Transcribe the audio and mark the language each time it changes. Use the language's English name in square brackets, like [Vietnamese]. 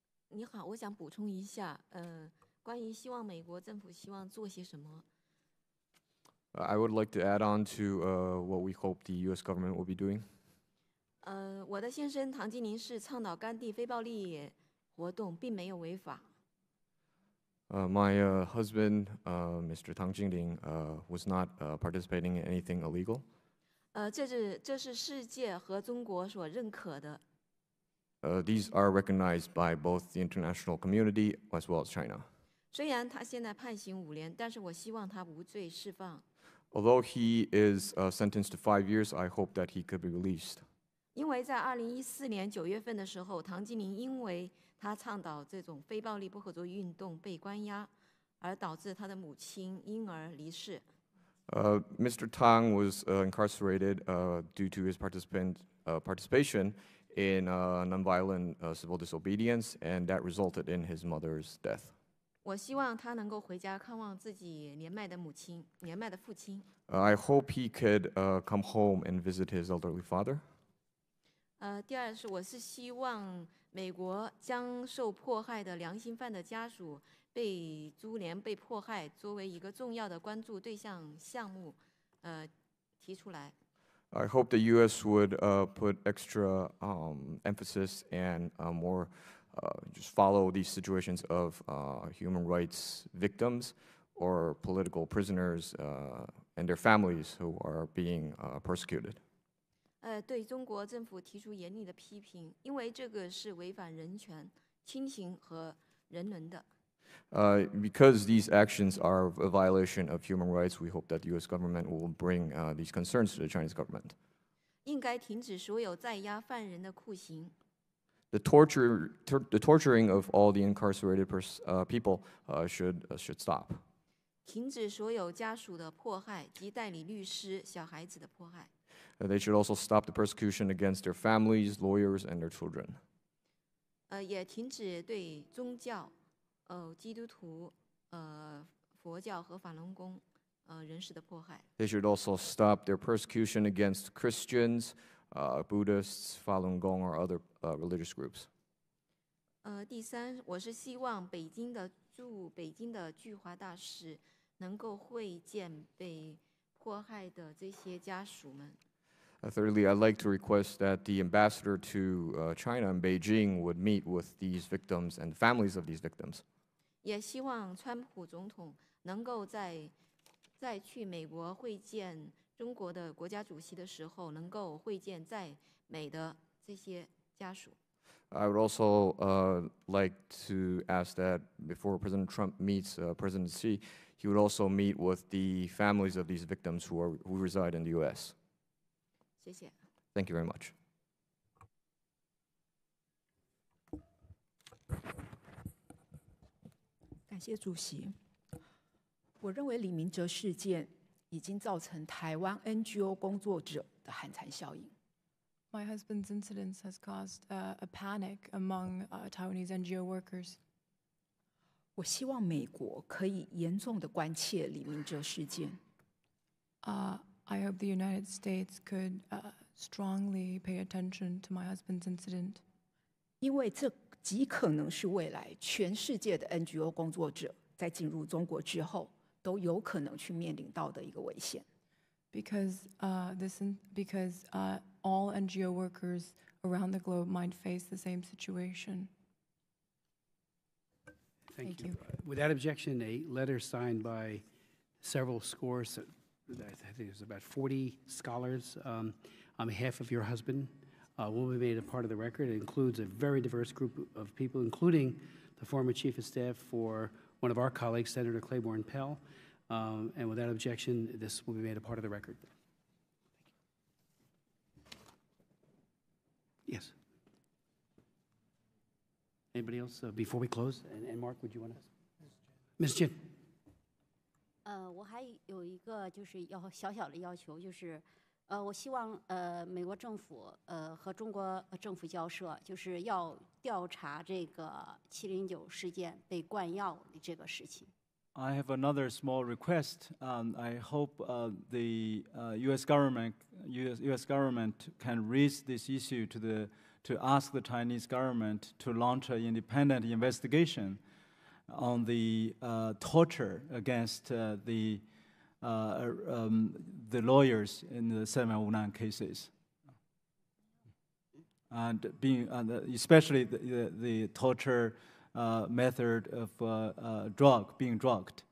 [Chinese] 你好，我想补充一下，关于希望美国政府希望做些什么。 [English] I would like to add on to what we hope the U.S. government will be doing. [Chinese] 我的先生唐金林是倡导甘地非暴力活动，并没有违法。 [English] My husband, Mr. Tang Jingling, was not participating in anything illegal. [Chinese] 这是世界和中国所认可的。 [English] These are recognized by both the international community as well as China. [Chinese] 虽然他现在判刑5年，但是我希望他无罪释放。 [English] Although he is sentenced to 5 years, I hope that he could be released. [Chinese] 因为在2014年9月份的时候，唐金林因为他倡导这种非暴力不合作运动被关押，而导致他的母亲因而离世。 [English] Mr. Tang was incarcerated due to his participation in nonviolent civil disobedience, and that resulted in his mother's death. [Chinese] 我希望他能够回家看望自己年迈的父亲。 [English] I hope he could come home and visit his elderly father. [Chinese] 第二是，我是希望美国将受迫害的良心犯的家属被株连、被迫害作为一个重要的关注对象项目，提出来。 [English] I hope the U.S. would put extra emphasis and more just follow these situations of human rights victims or political prisoners and their families who are being persecuted. [Chinese] 对中国政府提出严厉的批评，因为这个是违反人权、亲情和人伦的。 [English] Because these actions are a violation of human rights, we hope that the U.S. government will bring these concerns to the Chinese government. [Chinese] 应该停止所有在押犯人的酷刑。 [English] The torturing of all the incarcerated people should stop. [Chinese] 停止所有家属的迫害及代理律师、小孩子的迫害。 [English] They should also stop the persecution against their families, lawyers, and their children. [Chinese] 也停止对宗教、基督徒、佛教和法轮功人士的迫害。 [English] They should also stop their persecution against Christians, Buddhists, Falun Gong, or other religious groups. [Chinese] 第三，我是希望驻北京的驻华大使能够会见被迫害的这些家属们。 [English] Thirdly, I'd like to request that the ambassador to China in Beijing would meet with these victims and families of these victims. [Chinese] 也希望川普总统能够在去美国会见中国的国家主席的时候，能够会见在美的这些家属。 [English] I would also like to ask that before President Trump meets President Xi, he would also meet with the families of these victims who reside in the U.S. [Chinese] 谢谢。 [English] Thank you very much. [Chinese] 感谢主席。我认为李明哲事件已经造成台湾 NGO 工作者的寒蝉效应。 [English] My husband's incident has caused a panic among Taiwanese NGO workers. [Chinese] 我希望美国可以严重的关切李明哲事件。 [English] I hope the United States could strongly pay attention to my husband's incident. [Chinese] 因为这极可能是未来全世界的 NGO 工作者在进入中国之后都有可能去面临到的一个危险。 [English] Because all NGO workers around the globe might face the same situation. Thank you. Without objection, a letter signed by several scores, I think there's about 40 scholars on behalf of your husband will be made a part of the record. It includes a very diverse group of people, including the former chief of staff for one of our colleagues, Senator Claiborne Pell. And without objection, this will be made a part of the record. Yes. Anybody else before we close? And Mark, would you want to? Ms. Jin. [Chinese] 我还有一个就是小小的要求，就是我希望美国政府和中国政府交涉，就是要调查这个709事件被灌药的这个事情。 [English] I have another small request. I hope the U.S. government can raise this issue to ask the Chinese government to launch an independent investigation on the torture against the lawyers in the 719 cases, and especially the torture method of being drugged.